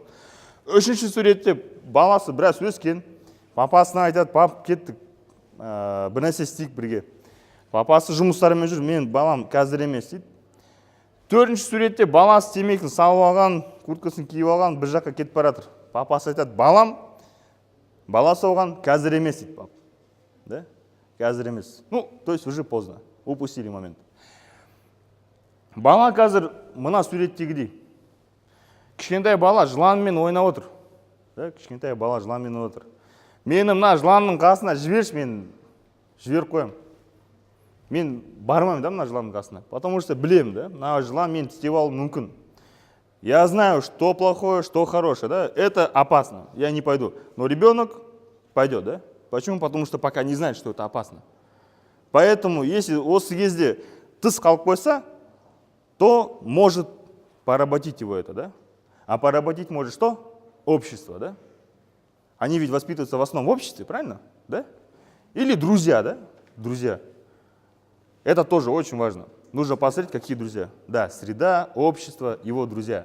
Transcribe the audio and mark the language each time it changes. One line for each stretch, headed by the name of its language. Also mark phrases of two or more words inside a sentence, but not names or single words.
Kazakh: Үшінші суретте баласы біраз өскен, папасына айтады, пап кеттік, бір нәрсе істейік бірге. Папасы жұмыстарымен жүр, мен балам қазір емес дейді. Төртінші суретте баласы темекісін салып алған, курткасын киіп алған, бір жаққа кетіп баратыр. Папасы айтады, балам, баласы оған қазір емес дейді, пап. Да? Қазір емес.
Russian: Ну, то есть уже поздно. Упустили момент.
Kazakh: Бала қазір мына суреттегідей. Кішкентай бала жыланмен ойнап отыр. Да? Кішкентай бала жыланмен ойнап отыр. Мені мына жыланның қасына жіберші, мен жіберіп қоям. Мен бармаймын, да, мына жыланның қасына.
Russian: Потому что
Kazakh: білемін, да, мына жылан мен тістеп алуы мүмкін.
Russian: Я знаю, что плохое, что хорошее, да, это опасно, я не пойду. Но ребенок пойдет, да? Почему? Потому что пока не знает, что это опасно. Поэтому, если
Kazakh: осы кезде тыс қалып қойса,
Russian: то может поработить его это, да? А поработить может что? Общество, да? Они ведь воспитываются в основном в обществе, правильно? Да? Или друзья, да? Друзья. Это тоже очень важно. Нужно посмотреть, какие друзья. Да, среда, общество, его друзья.